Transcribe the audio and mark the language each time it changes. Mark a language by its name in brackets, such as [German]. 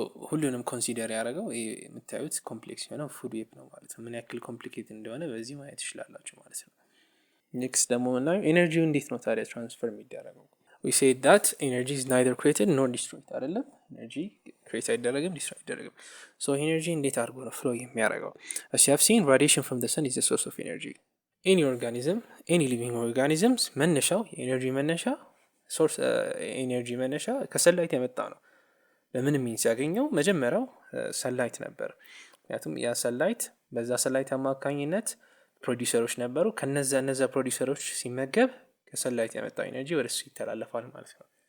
[Amharic] ሁሉንም ኮንሲደር ያደረገው ይሄ የምታዩት ኮምፕሌክስ የሆነው ፉድ ዌብ ነው ማለት ነው። ምን ያክል ኮምፕሊኬት እንደሆነ በዚህ ማየት ይችላላችሁ ማለት ነው። ኔክስት ደግሞ ምናየው ኤነርጂው እንዴት ነው ታዲያ ትራንስፈር የሚደረገው? [English] we said that energy is neither created nor destroyed [Amharic] አይደለም። ኤነርጂ ክሬት አይደረግም ዲስትሮይ አይደረግም። ኤነርጂ እንዴት አድርጎ ነው ፍሎ የሚያደርገው? [English] as you have seen radiation from the sun is the source of energy. [Amharic] any organism any living organisms መነሻው የኤነርጂ መነሻ ሶርስ ኤነርጂ መነሻ ከሰንላይት የመጣ ነው። ለምን ሚንስ ያገኘው መጀመሪያው ሰንላይት ነበር። ምክንያቱም ያ ሰንላይት በዛ ሰንላይት አማካኝነት ፕሮዲውሰሮች ነበሩ። ከነዛ ፕሮዲውሰሮች ሲመገብ ከሰንላይት የመጣው ኤነርጂ ወደሱ ይተላለፋል ማለት ነው።